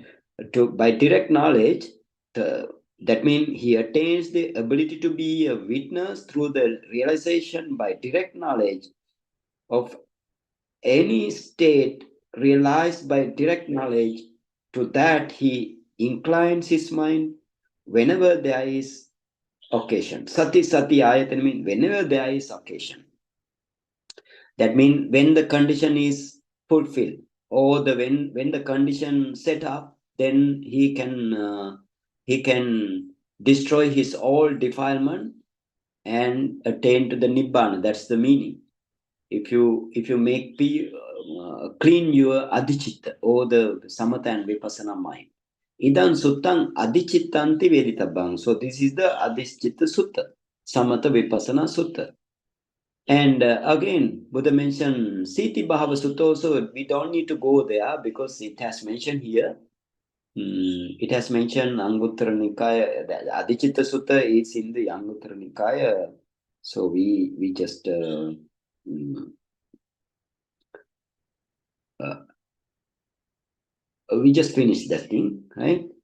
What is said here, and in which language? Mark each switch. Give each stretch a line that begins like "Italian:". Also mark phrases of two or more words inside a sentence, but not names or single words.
English: By direct knowledge, that means he attains the ability to be a witness through the realization by direct knowledge of any state realized by direct knowledge. To that he inclines his mind whenever there is occasion.
Pali: Sati sati ayatan
English: means whenever there is occasion. That means when the condition is fulfilled, or when the condition set up, then he can destroy his all defilement and attain to the nibbana. That's the meaning. If you make clean your adhichitta or the samatha and vipassana mind,
Pali: idan suttan adhichittanti veditabang.
English: So this is the adhichitta sutta, samatha vipassana sutta. And again, Buddha mentioned Siti Bhava Sutta also. We don't need to go there because it has mentioned here. It has mentioned Anguttara Nikaya. The Adhichitta Sutta is in the Anguttara Nikaya. So we just finished that thing, right?